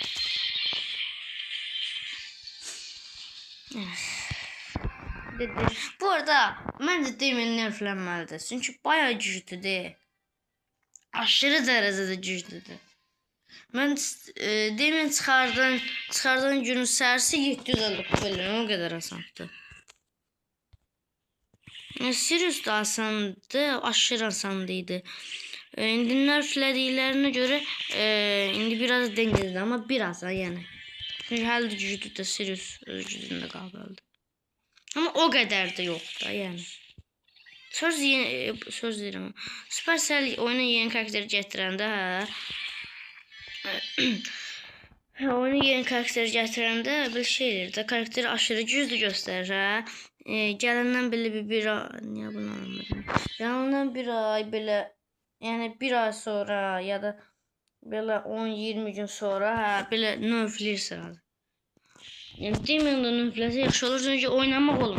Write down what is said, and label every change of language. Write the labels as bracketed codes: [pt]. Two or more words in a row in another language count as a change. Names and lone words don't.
[tr] Dedi. Bu arada bence Demon nerflenmelidir. Çünkü bayağı güçlüdür. Aşırı derecede güçlüdür. [az] Ben Demon çıxardan günün sərsi 750 kupa o kadar asandı. Sirius da asandı, aşırı asandı. İndi nerflədiklərinə görə indi biraz dengəlidir, ama biraz yani. Çünki hələ də güclü də Sirius öz gücündə qaldı. [tr] Ama o kadar da yok da yani. [az] Söz deyirəm. Supercell oyuna yeni karakteri gətirəndə oyuna yeni karakteri gətirəndə bir şeydir də karakteri aşırı güclü göstərir ha. Gələndən belə bir ay, niyə bunu anlamadım. Gələndən bir ay belə, yəni bir ay sonra ya da belə 10-20 gün sonra belə nerfləyir sıralı. Yani Demon'dan nüflesi yaxşı olur çünkü oynamaq olmuyor.